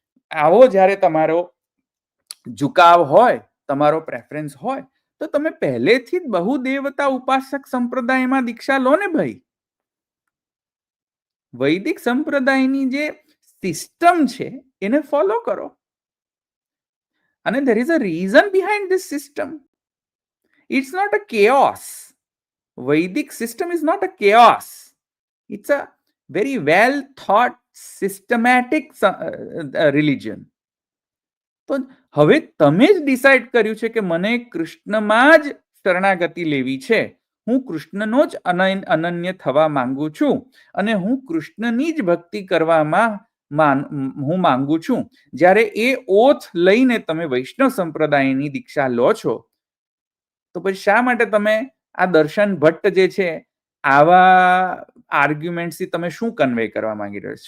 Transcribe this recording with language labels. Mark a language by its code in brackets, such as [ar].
[gu] આવો જ્યારે તમારો ઝુકાવ હોય, તમારો પ્રેફરન્સ હોય, તો તમે પહેલેથી જ બહુ દેવતા ઉપાસક સંપ્રદાયમાં દીક્ષા લો ને ભાઈ. વૈદિક સંપ્રદાયની જે સિસ્ટમ છે એને ફોલો કરો. [en] અને there is a reason behind this system. It's not a chaos. Vedic system is not a chaos. It's a very well thought systematic religion. [gu] તો હવે તમે જ ડિસાઈડ કર્યું છે કે મને કૃષ્ણમાં જ શરણાગતિ લેવી છે, હું કૃષ્ણનો જ અનન્ય થવા માંગુ છું અને હું કૃષ્ણની જ ભક્તિ કરવામાં હું માંગુ છું. જ્યારે એ ઓથ લઈને તમે વૈષ્ણવ સંપ્રદાયની દીક્ષા લો છો તો પછી શા માટે તમે આ દર્શન ભટ્ટ જે છે આવા આર્ગ્યુમેન્ટથી તમે શું કન્વે કરવા માંગી રહ્યો છો?